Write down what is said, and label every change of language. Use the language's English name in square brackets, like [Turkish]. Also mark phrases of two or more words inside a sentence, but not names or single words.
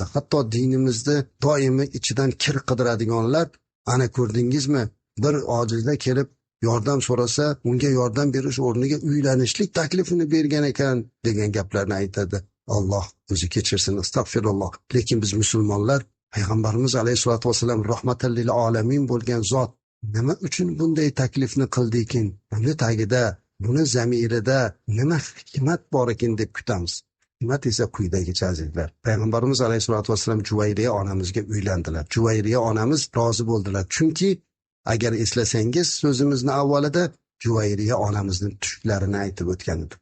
[Uzbek] Hatto dinimizda doimo ichidan kir qidiradiganlar, ana ko'rdingizmi, bir ojizda kelib yordam so'rasa, unga yordam berish o'rniga uylanishlik taklifini bergan ekan degan gaplarni aytadi. Alloh o'zi kechirsin, astag'firulloh. Lekin biz musulmonlar payg'ambarimiz [Arabic] عليه الصلاة والسلام رحمة للعالمين [Uzbek] bo'lgan zot nima uchun bunday taklifni qildi ekan? Buni tagida, buni zamirida nima hikmat bor ekan deb kutamiz. Hikmat esa quyidagicha azizlar. Payg'ambarimiz [Arabic] عليه الصلاة والسلام [Uzbek] Juvayriya onamizga uylandilar. Juvayriya onamiz rozi bo'ldilar. Chunki agar eslasangiz so'zimizni avvalida Juvayriya onamizning tushlarini aytib o'tgan edik.